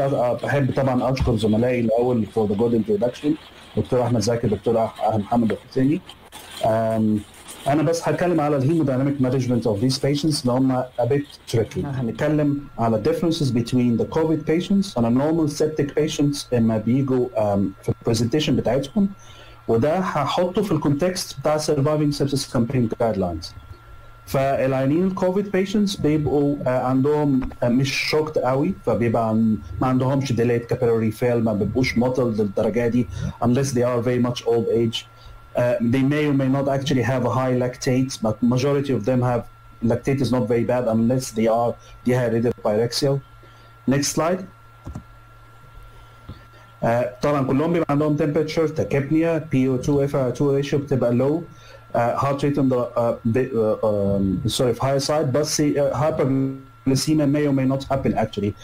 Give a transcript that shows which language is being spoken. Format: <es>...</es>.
<ar>بحب طبعا أشكر زملائي الأول</ar> <en>for the good introduction،</en> <ar>دكتور أحمد زكي، دكتور محمد الختصين. أنا بس هتكلم على الهيمودynamic management</ar> <en>of these patients</en> <ar>اللي هم</ar> <en>a bit tricky.</en> <ar>هنتكلم على</ar> <en>differences between the COVID patients and a normal septic patients</en> <ar>لما بيجوا في البرزنتيشن بتاعتهم، وده هحطه في الكونتكست بتاع</ar> <en>surviving sepsis campaign guidelines.</en> <ar>فالعيانين الكوفيد patients بيبقوا عندهم مش شوكت قوي، فبيبقى ما عندهمش delayed capillary fail، ما بيبقوش mottled للدرجة دي</ar> <en>unless they are very much old age. They may or may not actually have a high lactate, but majority of them have lactate is not very bad unless they are dehydrated pyrexial. Next slide.</en> <ar>طبعا كلهم بيبقى عندهم</ar> <en>temperature, tachypnea, PO2 FiO2 ratio بتبقى low, heart rate on the higher side, but hyperglycemia may or may not happen actually.</en>